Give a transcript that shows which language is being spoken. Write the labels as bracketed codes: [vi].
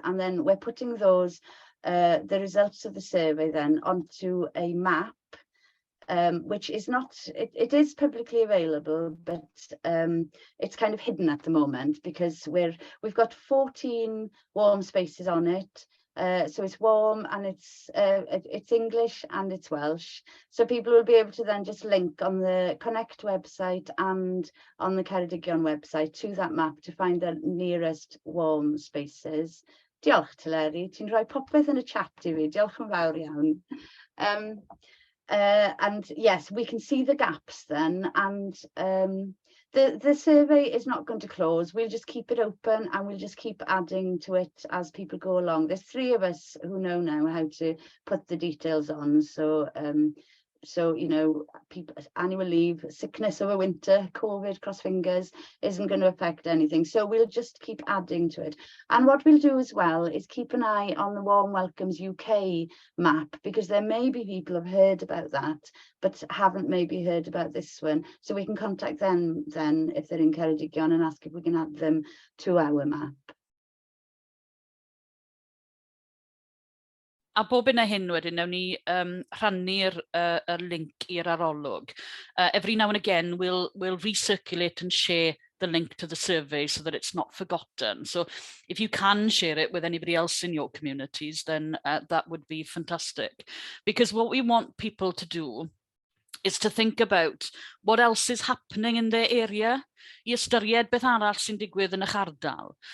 [en] And then we're putting those, the results of the survey then onto a map, which is not, it is publicly available, but it's kind of hidden at the moment because we've got 14 warm spaces on it. So it's warm and it's English and it's Welsh. So people will be able to then just link on the Connect website and on the Ceredigion website to that map to find the nearest warm spaces. [cy] Diolch Teleri, ti'n rhoi popeth yn y chat I fi, diolch yn fawr iawn. [en] And yes, we can see the gaps then, and the survey is not going to close. We'll just keep it open and we'll just keep adding to it as people go along. There's 3 of us who know now how to put the details on, so So, you know, people, annual leave, sickness over winter, COVID, cross fingers, isn't going to affect anything. So we'll just keep adding to it. And what we'll do as well is keep an eye on the Warm Welcomes UK map, because there may be people who've heard about that, but haven't maybe heard about this one. So we can contact them then if they're in Ceredigion and ask if we can add them to our map. [cy] A bob yna hyn wedyn, nawn ni rhannu'r link i'r arolwg. [en] Every now and again, we'll recirculate and share the link to the survey so that it's not forgotten. So if you can share it with anybody else in your communities, then that would be fantastic. Because what we want people to do is to think about what else is happening in their area, [cy] I ystyried beth arall sy'n digwydd yn eich ardal.